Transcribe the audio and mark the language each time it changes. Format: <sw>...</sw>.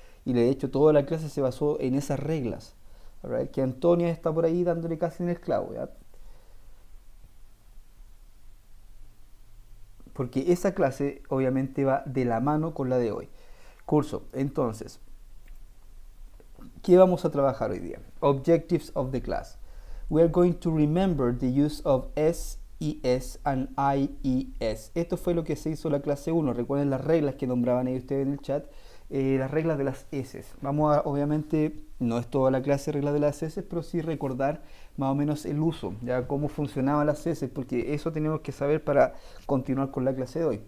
<es>Y de hecho toda la clase se basó en esas reglas.</es> <en>Right?</en> <es>Que Antonia está por ahí dándole casi en el clavo, ¿ya? Porque esa clase obviamente va de la mano con la de hoy. Curso, entonces, ¿qué vamos a trabajar hoy día?</es> <en>Objectives of the class. We are going to remember the use of S, ES and IES.</en> <es>Esto fue lo que se hizo en la clase 1. Recuerden las reglas que nombraban ahí ustedes en el chat. Las reglas de las S. Vamos a, obviamente, no es toda la clase reglas de las S, pero sí recordar más o menos el uso, ya cómo funcionaban las S, porque eso tenemos que saber para continuar con la clase de hoy.</es>